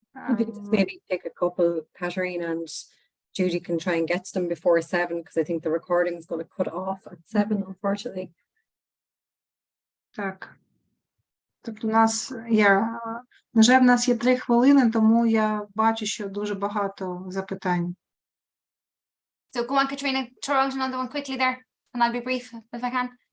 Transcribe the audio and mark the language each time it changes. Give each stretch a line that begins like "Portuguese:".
English: We could just maybe pick a couple, Katerina, and Judy can try and get to them before 7, because I think the recording is going to cut off at 7, unfortunately.
Ukrainian: Так. Тобто на жаль, в нас є 3 хвилини, тому я бачу, що дуже багато запитань.
English: So go on, Katrina, throw out another one quickly there, and I'll be brief if I can.